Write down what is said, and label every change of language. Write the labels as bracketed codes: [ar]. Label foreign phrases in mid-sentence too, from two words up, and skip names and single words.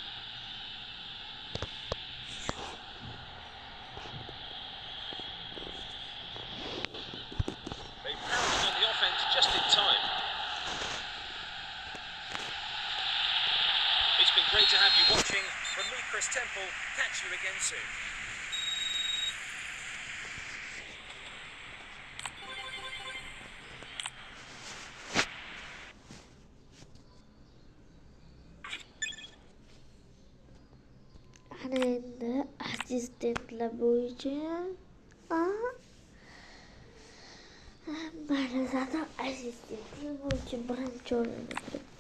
[en] They pounced on the offense just in time. It's been great to have you watching. From me, Chris Temple. Catch you again soon. [uz] Endi assistentlar bo'yicha mana zaten assistentlar bo'yicha birinchi o'rinda turibdi.